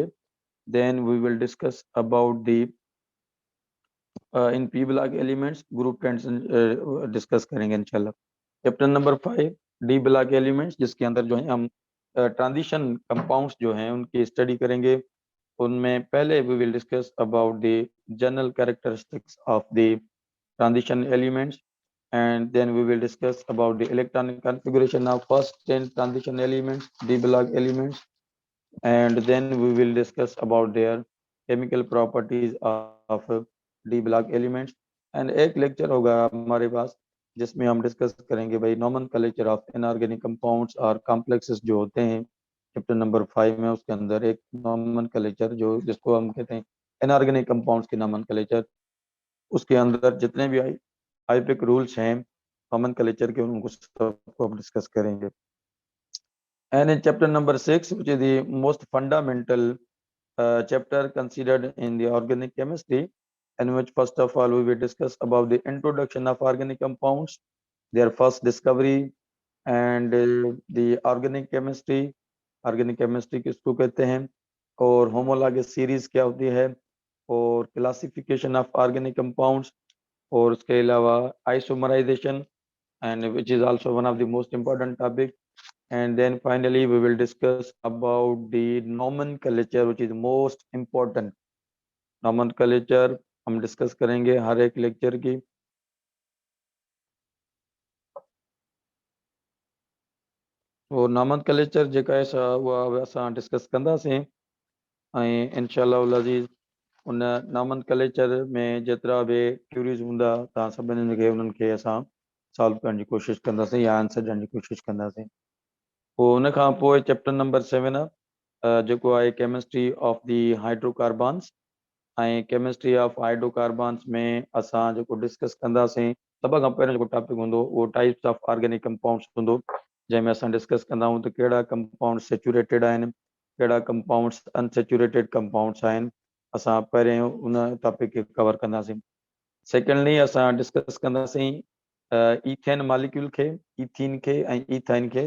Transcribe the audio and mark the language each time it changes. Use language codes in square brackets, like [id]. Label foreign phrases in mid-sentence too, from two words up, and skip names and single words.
[en] then we will discuss about the in p block elements group tents [ur] ڈسکس کریں گے انشاءاللہ. [en] chapter number 5 d block elements, [ur] جس کے اندر جو ہے ہم [en] transition compounds [ur] جو ہیں ان کی سٹڈی کریں گے. ان میں پہلے [en] we will discuss about the general characteristics of the transition elements, and then we will discuss about the electronic configuration of first 10 transition elements, d block elements, and then we will discuss about their chemical properties of d block elements। [ur] and ایک لیکچر ہوگا ہمارے پاس جس میں ہم ڈسکس کریں گے بھائی [en] nomenclature of inorganic compounds [ur] اور کمپلیکسز جو ہوتے ہیں [en] chapter number 5 [ur] में। اس کے اندر ایک نومینکلیچر جو جس کو ہم کہتے ہیں [en] inorganic compounds [ur] کے نومینکلیچر، اس کے اندر جتنے بھی [en] IUPAC rules [ur] हैं [en] common culture [ur] کے ان کو سب کو ہم ڈسکس کریں گے. [en] and in chapter number 6 which is the most fundamental chapter considered in the organic chemistry, in which first of all we will discuss about the introduction of organic compounds, their first discovery, and the organic chemistry, organic chemistry [ur] کس کو کہتے ہیں، اور [en] homologous series [ur] کیا ہوتی ہے، اور [en] classification of organic compounds, [ur] اور اس کے علاوہ [en] आइसोमराइजेशन, and which is also one of the most important topic, and then finally we will discuss about the nomenclature which is most important। [ur] nomenclature ہم ڈسکس کریں گے ہر ایک لیکچر کی. [sd] और nomenclature जेका ऐसा हुआ असां डिस्कस कंदासीं, ऐं इंशाअल्लाह अज़ीज़ उन nomenclature में जेतिरा बि क्यूरीज हूंदा तव्हां सभिनी खे उन्हनि खे असां सॉल्व करण जी कोशिशि कंदासीं या आंसर ॾियण जी कोशिशि कंदासीं। पोइ उन खां पोइ [en] chapter number 7 [sd] जेको आहे [en] chemistry of the hydrocarbons, [sd] ऐं [en] chemistry of hydrocarbons [sd] में असां जेको डिस्कस कंदासीं सभ खां पहिरियों जेको टॉपिक हूंदो उहो [en] types of organic compounds [sd] हूंदो, जंहिंमें असां डिस्कस कंदा आहियूं त कहिड़ा कंपाउंड सेचुरेटेड आहिनि, कहिड़ा कंपाउंड्स [en] unsaturated compounds [sd] आहिनि। असां पहिरियों उन टॉपिक खे कवर कंदासीं। सेकेंडली असां डिस्कस कंदासीं [en] ethane molecule [sd] खे, ईथीन खे ऐं ईथाइन खे।